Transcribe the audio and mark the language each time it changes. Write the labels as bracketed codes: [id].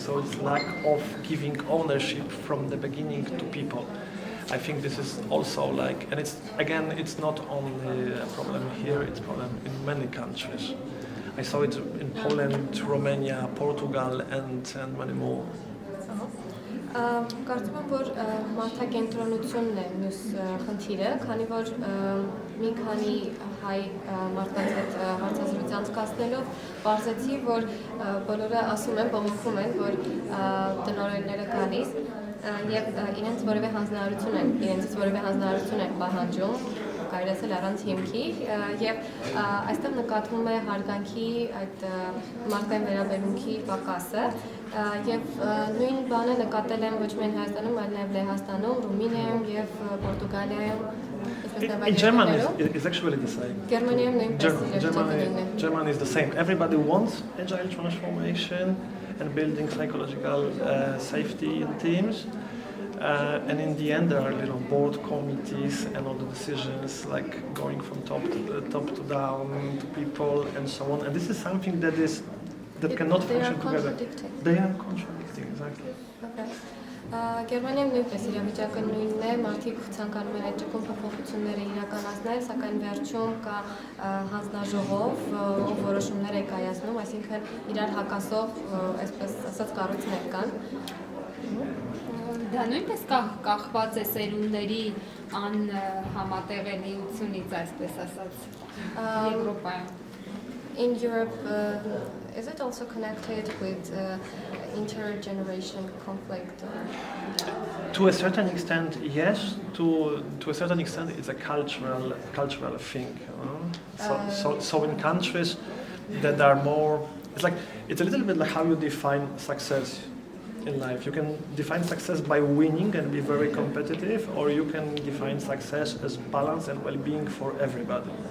[en] So it's lack of giving ownership from the beginning to people. I think this is also like, and it's not only a problem here, it's a problem in many countries. I saw it in Poland, Romania, Portugal, and many more. [hy] Կարծում եմ, որ մարդակենտրոնությունն է մյուս խնդիրը, քանի որ մի քանի հայ մարդկանց հետ հարցազրույց անցկացնելով պարզեցի, որ բոլորը ասում են, բողոքում են, որ տնօրենները գալիս եւ իրենց որևէ հանձնարարություն են պահանջում, կարելի ասել առանց հիմքի, եւ այստեղ նկատվում է հարգանքի այդ մարդկային վերաբերմունքի պակասը, եւ նույն բանը նկատել եմ ոչ միայն Հայաստանում, այլ նաեւ Լեհաստանում, Ռումինիայում եւ Պորտուգալիայում։ [en] In Germany is actually the same. Germany is the same. Everybody wants agile transformation and building psychological safety in teams. And in the end, there are board committees and all the decisions, like going from top to down to people and so on. And this is something that cannot function together. They are contradicting, exactly. Okay. [hy] Գերմանիայում նույնպես իրավիճակը նույնն է, մարդիկ ցանկանում են այդ ճկուն փոփոխությունները իրականացնել, սակայն վերջում կա հանձնաժողով, ով որոշումներ է կայացնում, այսինքն իրար հակասող, այսպես ասած, կառույցներ կան։ Դա նույնպես կախված է սերունդների անհամատեղելիությունից, այսպես ասած, Եվրոպայում։ [en] In Europe, is it also connected with intergeneration conflict? To a certain extent, yes. To a certain extent, it's a cultural thing. So in countries that are more, it's a little bit like how you define success in life. You can define success by winning and be very competitive, or you can define success as balance and well-being for everybody.